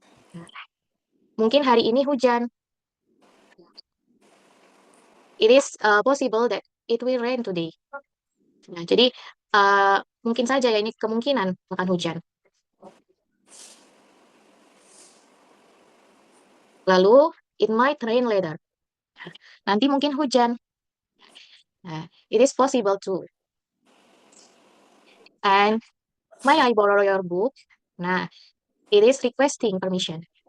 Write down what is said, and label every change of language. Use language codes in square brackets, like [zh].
[id] Nah, mungkin hari ini hujan. [en] It is possible that it will rain today. [id] Nah, jadi mungkin saja ya ini kemungkinan akan hujan. Lalu, [en] it might rain later. [id] Nanti mungkin hujan. [en] Nah, it is possible too. And may I borrow your book? Nah, it is requesting permission.